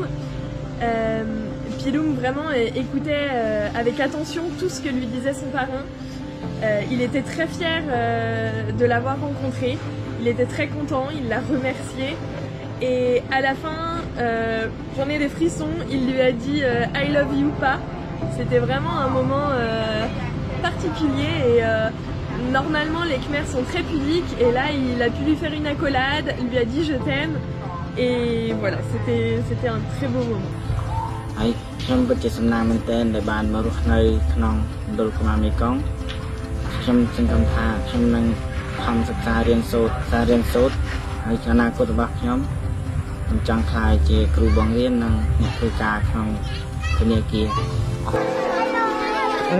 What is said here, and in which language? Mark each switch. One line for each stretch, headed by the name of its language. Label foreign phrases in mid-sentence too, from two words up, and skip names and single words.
French: Piloum vraiment écoutait avec attention tout ce que lui disait son parrain. Il était très fier de l'avoir rencontré, il était très content, il l'a remercié et à la fin, j'en ai des frissons, il lui a dit
English: I love you
French: pas. C'était vraiment un moment particulier et normalement les Khmers sont très pudiques et là il a pu lui faire une accolade, il lui a dit je t'aime et voilà, c'était un très beau moment.
Khmer: ខ្ញុំពិតជាសំណាងមែនទែនដែលបានមករស់នៅក្នុងមណ្ឌលកុមារមេគង្គខ្ញុំសង្ឃឹមថាខ្ញុំនឹងខំសិក្សារៀនសូត្រហើយអនាគតរបស់ខ្ញុំចង់ក្លាយជាគ្រូបង្រៀននិងអ្នកធ្វើការក្នុងធនាគារ